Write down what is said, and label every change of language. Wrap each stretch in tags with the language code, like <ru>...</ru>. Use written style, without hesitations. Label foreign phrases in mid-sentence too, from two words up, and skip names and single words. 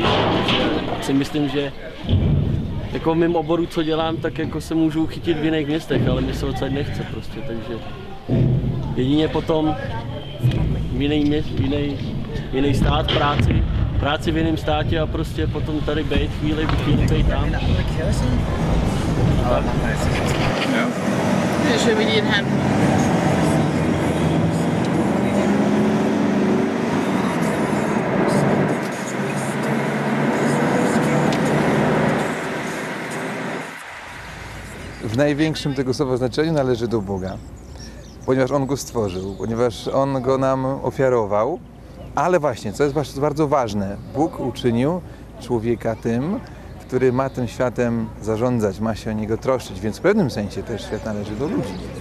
<cs>Takže si myslím, že jako v mém oboru, co dělám, tak jako se můžu chytit v jiných městech, ale mě se odsaď nechce prostě, takže jedině potom jiný stát práci v jiném státě a prostě potom tady bejt chvíli, být tam. Že vidět hen.</cs> <pl>W największym tego słowa znaczeniu należy do Boga, ponieważ On go stworzył, ponieważ On go nam ofiarował, ale właśnie, co jest bardzo ważne, Bóg uczynił człowieka tym, który ma tym światem zarządzać, ma się o niego troszczyć, więc w pewnym sensie też świat należy do ludzi.</pl>